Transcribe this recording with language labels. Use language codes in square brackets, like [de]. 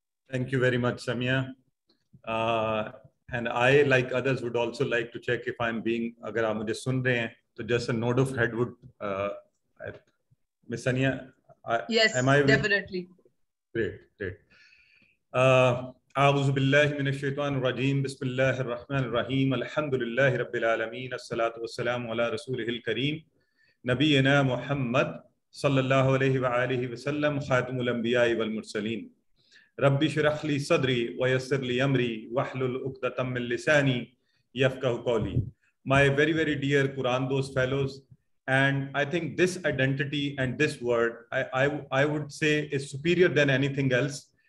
[en] Thank you very much, Samia. And I, like others, would also like to check if I'm being, [hi] agar aap mujhe sun rahe hain, [en] so just a nod of head would, Miss Sania, yes, am I definitely. Great. [ar] أعوذ بالله من الشيطان الرجيم. بسم الله الرحمن الرحيم. الحمد لله رب العالمين. الصلاة والسلام على رسوله الكريم نبينا محمد صلى الله عليه وآله وسلم خاتم الأنبياء والمرسلين. رب اشرح لي صدري ويسر لي أمري واحلل عقدة من لساني يفقهوا قولي. [en] My very dear Quran Dost fellows, And I think this identity and this word, I would say is superior than anything else.